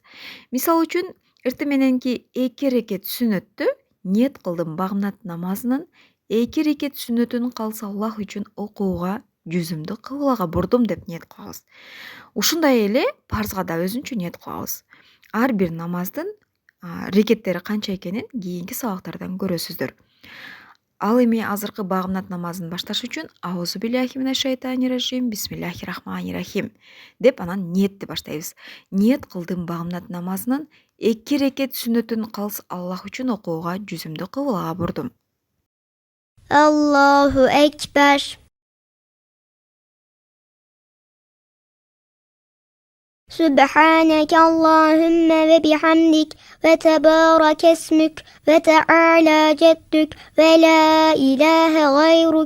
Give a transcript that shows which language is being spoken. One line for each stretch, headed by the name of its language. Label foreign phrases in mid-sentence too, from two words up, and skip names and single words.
Kyrgyz: Мисалы үчүн, эрте мененки 2 рекет сүннөттү ниет кылдым багымдат намазынын 2 рекет сүннөтүн калса Аллах үчүн окууга жүзүмдү кыблага бурдум деп ниет кылабыз. Ушундай эле парзга да өзүнчө ниет кылабыз. Ар бир намаздын рекеттери канча экенин кийинки сабактардан көрөсүздөр. Ал эми азыркы багымдат намазын башташ үчүн
Arabic: أعوذ بالله من الشيطان بسم الله الرحمن الرحيم
Kyrgyz: деп анан ниетти баштайбыз. Ниет кылдым багымдат намазынын 2 рекет сүннөтүн калыс Аллах үчүн окууга жүзүмдү кыблага бурдум.
Arabic: الله أكبر. سبحانك اللهم وبحمدك وتبارك اسمك وتعالى جدك ولا إله غيرك.